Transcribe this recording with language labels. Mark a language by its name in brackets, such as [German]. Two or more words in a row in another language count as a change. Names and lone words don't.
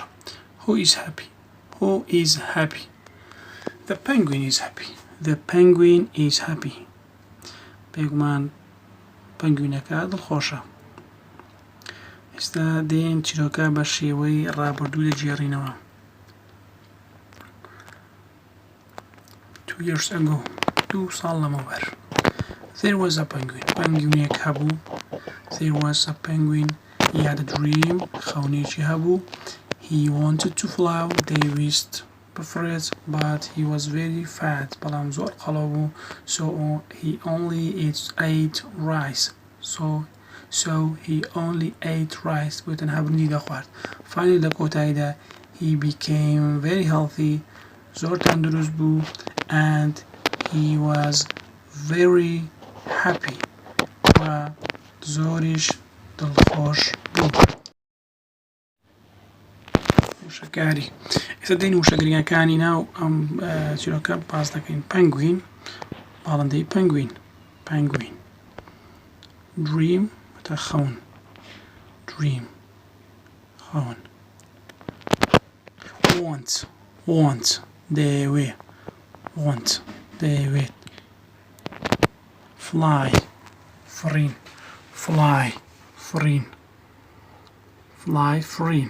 [English] Who is happy? Who is happy? The penguin is happy. The penguin is happy. [Central Kurdish] بێگومان پەنگوینەکە دڵخۆشە. ئێستا دێن چیرۆکە بە شێوەی ڕابردوو دەجێڕینەوە. [English] 2 years ago. [Central Kurdish] 2 ساڵ لەمەوبەر. [English] There was a penguin. [Central Kurdish] پەنگوینێک هەبوو. [English] There was a penguin. He had a dream. [Central Kurdish] خەونێکی هەبوو. [English] He wanted to fly. [Central Kurdish] دەیویست بفرێت, [English] but he was very fat. [Central Kurdish] بەڵام زۆر قەڵەو بوو. [English] So he only ate rice. So he only ate rice. [Central Kurdish] بۆ تەنها بردی دەخوارد. Finally لە کۆتاییدا [English] he became very healthy. [Central Kurdish] زۆر تەندروست بوو. [English] And he was very happy. [Central Kurdish] و زۆریش دڵخۆش بوو. وشەکاری. ئێستا دێین وشەگرنگەکانی ناو ئەم چیرۆکە باس دەکەین. Penguin باڵندەی penguin. Penguin. Dream واتە خەون. Dream خەون. Want دەیەوێ. Want دەیەوێت. Fly فرین. Fly فرین. Fly فرین.